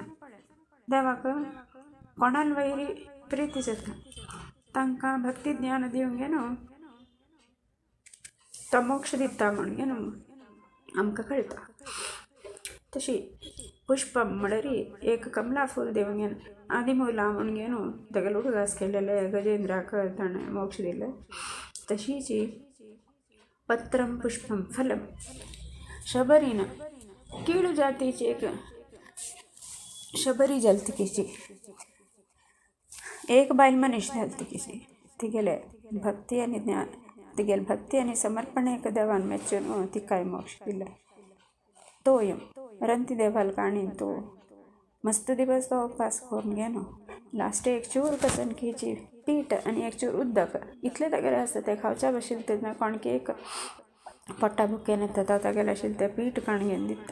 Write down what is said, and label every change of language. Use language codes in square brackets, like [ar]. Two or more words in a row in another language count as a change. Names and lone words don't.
[kok] देवाक कोणाल वैरी प्रीती जाता तांकां भक्ती ज्ञान दिवंक न्हू तो मोक्ष दिता म्हणून आमकां कळटा. तशी पुष्पम म्हळ्यार एक कमला फूल देवंक घेवन आदिमूला म्हणून तागेले उडगास केलेले गजेंद्राक ताणें मोक्ष दिले. तशीच [sa] पत्रं पुष्पं फलं [kok] शबरीन कीळू जातीची एक शबरी जलतिकेची एक बायल मनीस जलतिकेची तिगेले भक्ती आनी ज्ञान तिगेले भक्ती आनी समर्पण एक देवान मेच्चून तिकाय मोक्ष दिले. तोय रंती देवाल काणीन तो मस्त दिवस तो उपास करून घेनो लास्ट एक चूर कसणकीची पीठ आनी एक चूर उदक इतले तागेले आसता ते खावच्या बशिल्ले तेन्ना कोणकी एक पोट्टा बुकेन येता तो तागेले आशिल्ले ते पीठ काणगेन दिता.